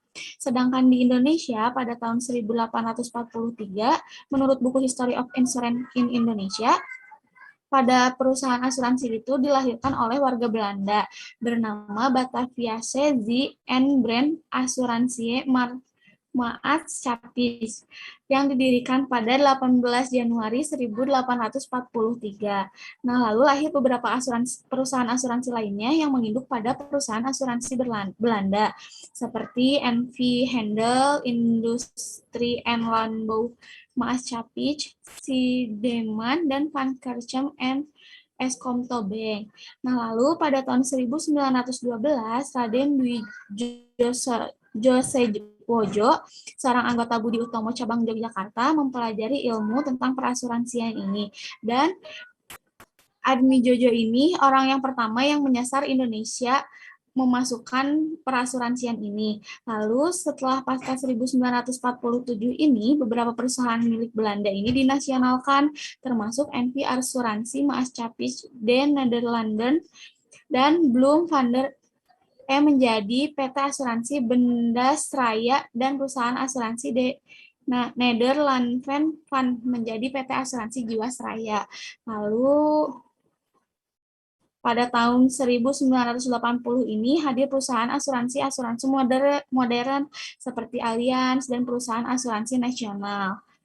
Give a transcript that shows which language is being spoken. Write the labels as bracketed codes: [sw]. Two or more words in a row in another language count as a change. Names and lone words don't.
[id] Sedangkan di Indonesia, pada tahun 1843, menurut buku History of Insurance in Indonesia, pada perusahaan asuransi itu dilahirkan oleh warga Belanda bernama Bataviase Z and Brand Assurantie Maatschappij yang didirikan pada 18 Januari 1843. Nah, lalu lahir beberapa perusahaan asuransi lainnya yang menginduk pada perusahaan asuransi Belanda seperti NV Hendel, Industrie en Landbouw Maatschappij, Sideman, dan Van Kerchem and Eskomto Bank. Nah, lalu pada tahun 1912, Raden Dwi Josewojo, seorang anggota Budi Utomo cabang Yogyakarta, mempelajari ilmu tentang perasuransian ini. Dan Admi Jojo ini orang yang pertama yang menyasar Indonesia memasukkan perasuransian ini. Lalu setelah pasca 1947 ini, beberapa perusahaan milik Belanda ini dinasionalkan, termasuk NV Asuransi Maatschappij den Nederlanden dan Bloem van der menjadi PT Asuransi Bendasraya dan perusahaan asuransi Nederlanden Van menjadi PT Asuransi Jiwasraya. Lalu pada tahun 1980 ini hadir perusahaan asuransi modern seperti Allianz dan perusahaan asuransi nasional.